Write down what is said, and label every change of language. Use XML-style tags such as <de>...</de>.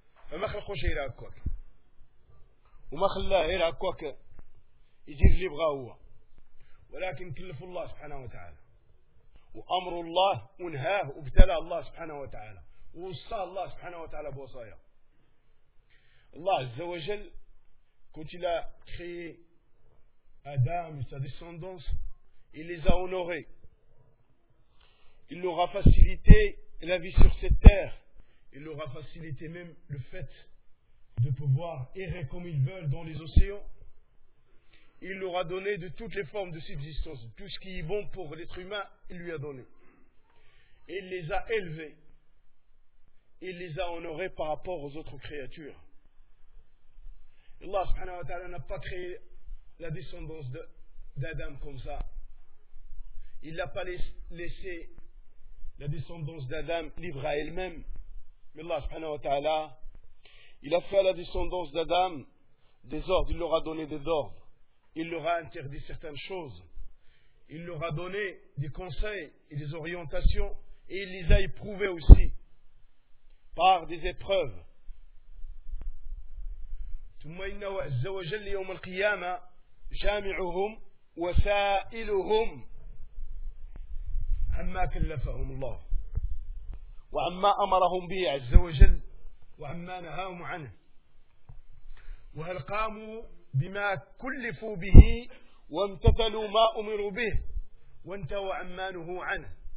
<ar>فما خلقوا شي غير هكاك، وما خلاه غير هكاك يدير اللي بغاه هو، ولكن كلف الله سبحانه وتعالى وأمر الله ونهاه وابتلاه الله سبحانه وتعالى ووصى الله سبحانه وتعالى بوصايا الله عز وجل. كنت لا خي آدم</ar> <fr>et sa descendance, il les a honorés. Il leur a facilité la vie sur cette terre. Il leur a facilité même le fait de pouvoir errer comme ils veulent dans les océans. Il leur a donné de toutes les formes de subsistance. Tout ce qui est bon pour l'être humain, il lui a donné. Et il les a élevés. Il les a honorés par rapport aux autres créatures. Allah subhanahu wa ta'ala n'a pas créé la descendance d'Adam comme ça. Il n'a pas laissé la descendance d'Adam libre à elle-même. Mais Allah subhanahu wa ta'ala, il a fait à la descendance d'Adam des ordres. Il leur a donné des ordres. Il leur a interdit certaines choses. Il leur a donné des conseils et des orientations. Et il les a éprouvés aussi par des épreuves.</fr> <ar>ثم إنه عز وجل يوم القيامة جامعهم وسائلهم عما كلفهم الله وعما أمرهم به عز وجل وعما نهاهم عنه، وهل قاموا بما كلفوا به وامتثلوا ما أمروا به وانتهوا عما نهوا عنه؟</ar>